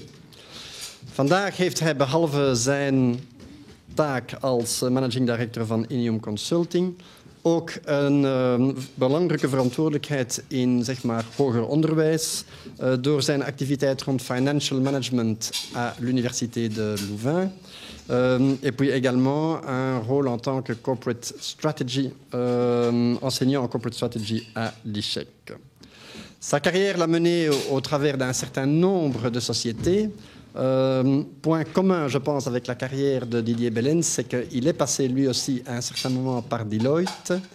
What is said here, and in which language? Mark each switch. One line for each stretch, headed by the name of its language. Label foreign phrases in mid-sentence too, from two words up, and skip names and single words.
Dutch: Vandaag heeft hij behalve zijn taak als
English: managing director
Dutch: van Ineum Consulting ook een belangrijke verantwoordelijkheid in zeg maar, hoger onderwijs door zijn activiteit rond
English: financial management
French: à l'Université de Louvain. Et puis également un rôle en tant que
English: corporate strategy,
French: enseignant en
English: corporate strategy
French: à l'ICHEC. Sa carrière l'a mené au travers d'un certain nombre de sociétés. Point commun, je pense, avec la carrière de Didier Bellens, c'est qu'il est passé lui aussi à un certain moment par Deloitte.